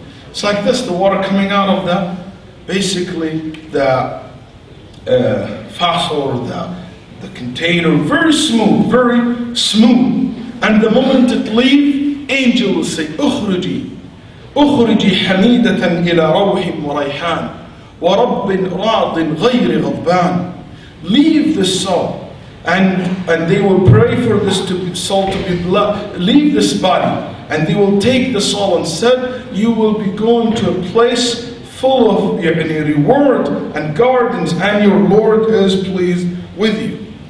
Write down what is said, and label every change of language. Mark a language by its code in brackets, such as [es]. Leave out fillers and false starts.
[en] It's like this, the water coming out of basically the vessel, the container, very smooth, very smooth. And the moment it leaves, angel will say, [ar] أخرجي حميدة إلى روح وريحان ورب راض غير غضبان. [en] Leave the soul, and they will pray for this soul to be leave this body, and they will take the soul and said, you will be going to a place full of reward and gardens, and your Lord is pleased with you.